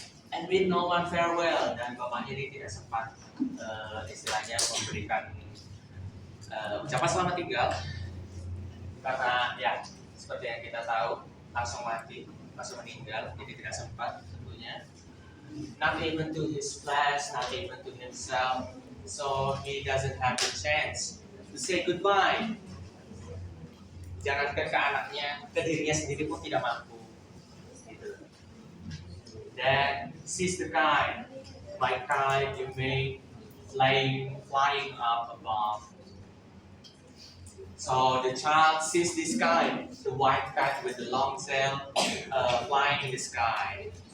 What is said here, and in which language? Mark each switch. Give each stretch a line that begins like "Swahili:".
English: And with no one farewell,
Indonesian: dan bapaknya ini tidak sempat istilahnya memberikan ucapan selamat tinggal, karena ya seperti yang kita tahu langsung mati, langsung meninggal, jadi tidak sempat tentunya.
English: Not even to his flesh, not even to himself, so he doesn't have the chance to say goodbye.
Indonesian: Jangankan ke anaknya, ke dirinya sendiri pun tidak mampu. Gitu.
English: Then sees the kite, my kite you made flying up above. So the child sees this kite, the white kite with the long tail, flying in the sky.